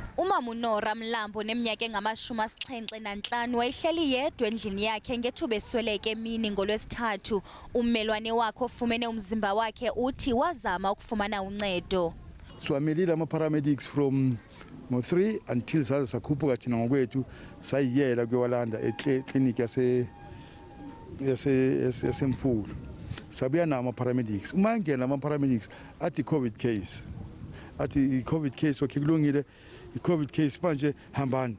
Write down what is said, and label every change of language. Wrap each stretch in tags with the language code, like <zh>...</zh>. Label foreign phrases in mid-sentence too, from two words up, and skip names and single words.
<xh>Umama uNora Mlambo neminyaka engama-75 wayehleli yedwa endlini yakhe ngethuba esweleke emini ngoLwesithathu. Ummelwane wakhe ofumene umzimba wakhe uthi wazama ukufumana uncedo.</xh> <zu>Siwamelile ama-paramedics from ngo-3 until saze sakhuphuka thina ngokwethu sayiyela kuyowalanda ekliniki yasemfulu. Sabuya nawo ama-paramedics. Uma ngena ama-paramedics athi i-</zu> <en>COVID case.</en> <zu>Athi i-</zu> <en>COVID case</en> <zu>okay kulungile. I-</zu> <en>COVID case</en> <zu>manje hambani.</zu>